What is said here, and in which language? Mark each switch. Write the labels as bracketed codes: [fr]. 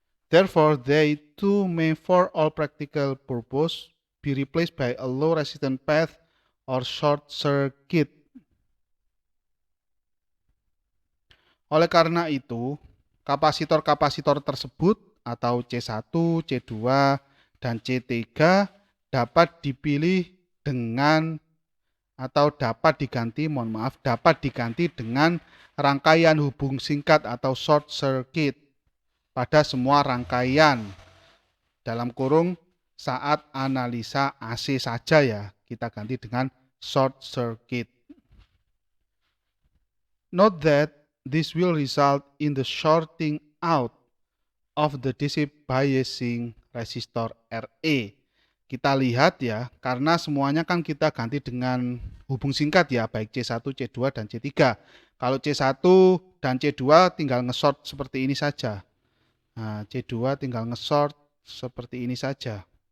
[en] Therefore, they too may for all practical purpose be replaced by a low resistance path or short circuit. [id] Oleh karena itu, kapasitor-kapasitor tersebut atau C1, C2, dan C3 dapat dipilih dengan atau dapat diganti dengan rangkaian hubung singkat atau short circuit pada semua rangkaian, dalam kurung saat analisa AC saja ya, kita ganti dengan short circuit. [en] Note that this will result in the shorting out of the DC biasing resistor RE. [id] Kita lihat ya, karena semuanya kan kita ganti dengan hubung singkat ya, baik C1, C2, dan C3. Kalau C1 dan C2 tinggal nge-short seperti ini saja. Nah, C2 tinggal nge-short seperti ini saja.